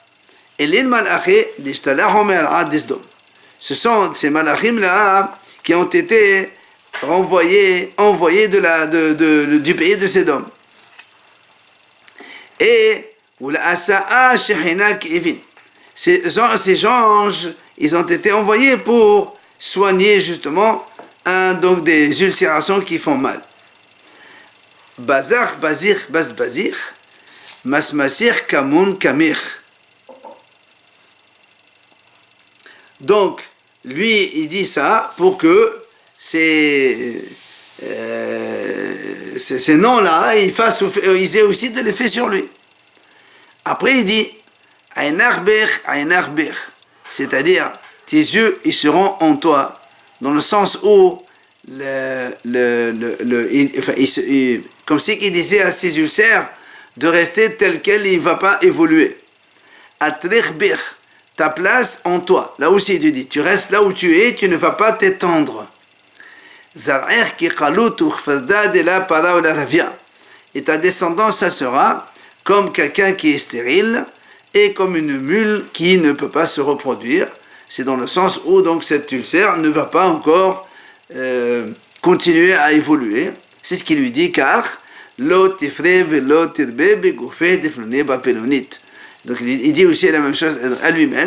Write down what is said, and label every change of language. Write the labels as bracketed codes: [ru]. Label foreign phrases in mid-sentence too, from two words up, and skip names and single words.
[fr] Et les malachim, ce sont ces malachim là qui ont été envoyés du pays de Sédom. Et ces anges, ils ont été envoyés pour soigner justement donc des ulcérations qui font mal. Bazar, bazir, bazir, masmasir, kamoun, kamir. Donc, lui, il dit ça pour que ces noms-là, ils aient aussi de l'effet sur lui. Après, il dit, c'est-à-dire, tes yeux, ils seront en toi, dans le sens où, comme si il disait à ses ulcères, de rester tel quel, il ne va pas évoluer. Atrichbir, ta place en toi. Là aussi, il dit, tu restes là où tu es, tu ne vas pas t'étendre. [arc] Zar'er ki qalut ukhfada de la para ou la ravia. [fr] Et ta descendance, ça sera comme quelqu'un qui est stérile et comme une mule qui ne peut pas se reproduire. C'est dans le sens où donc cet ulcère ne va pas encore continuer à évoluer. C'est ce qu'il lui dit, car donc il dit aussi la même chose à lui-même.